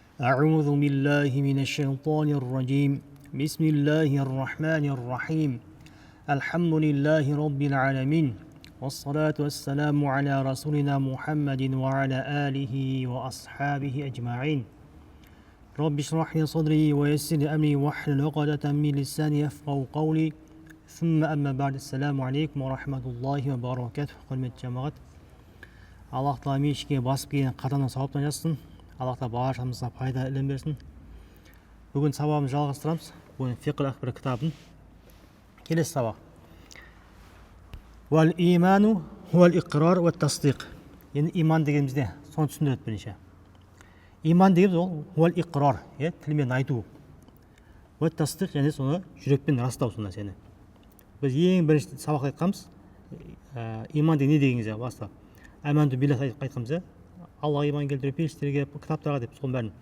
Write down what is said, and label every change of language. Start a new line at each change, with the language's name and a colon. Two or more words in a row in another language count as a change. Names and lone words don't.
Arabic: أعوذ بالله من الشيطان الرجيم بسم الله الرحمن الرحيم الحمد لله رب العالمين والصلاة والسلام على رسولنا محمد وعلى آله وأصحابه أجمعين رب اشرح لي صدري ويسر لي أمري واحلل عقدة من لساني يفقهوا قولي ثم أما بعد السلام عليكم ورحمة الله وبركاته
Kazakh: құрметті жамағат. Аллах тағала мешітке басып келген қатарынан сауаптан жазсын. Аллах тағала баршамызға пайда ілім берсін. Бүгін сабағымызды жалғастырамыз. Бүгін фиқл акбар кітабын. Келесі сабақ.
Arabic: والإيمان هو الإقرار والتصديق.
Kazakh: Енді иман дегенімізде соны түсіндіреді бірінші. Иман дегеніміз ол
Arabic: هو الإقرار,
Kazakh: тілмен айту.
Arabic: والتصديق,
Kazakh: және соны жүрекпен растау сол нәрсені. Біз ең бірінші сабақта айтқанбыз, иман деген не дегенімізде бастап.
Arabic: آمنت بالله
Kazakh: айтқанбыз, Аллаға иман келтіру, періштерге, кітаптарға деп сол бәрін.